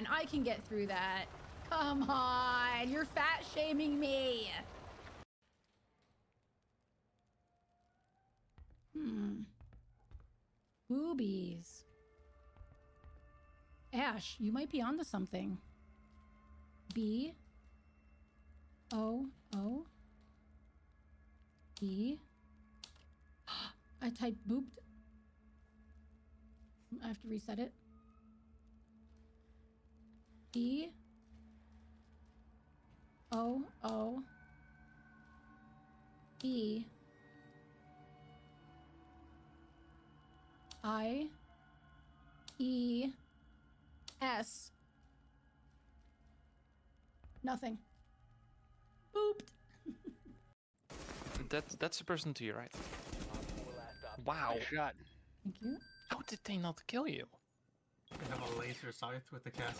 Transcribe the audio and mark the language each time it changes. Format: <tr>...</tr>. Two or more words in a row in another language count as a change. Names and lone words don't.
<en>I can get through that. Come on. You're fat shaming me. Boobies. Ash, you might be onto something. B. O. O. B. I typed booped. I have to reset it. E. O. O. E. I. E. S. Nothing. Booped. That's the person to your right. Wow. Shot. Thank you. How did they not kill you? I have a laser sight with the castle.</en>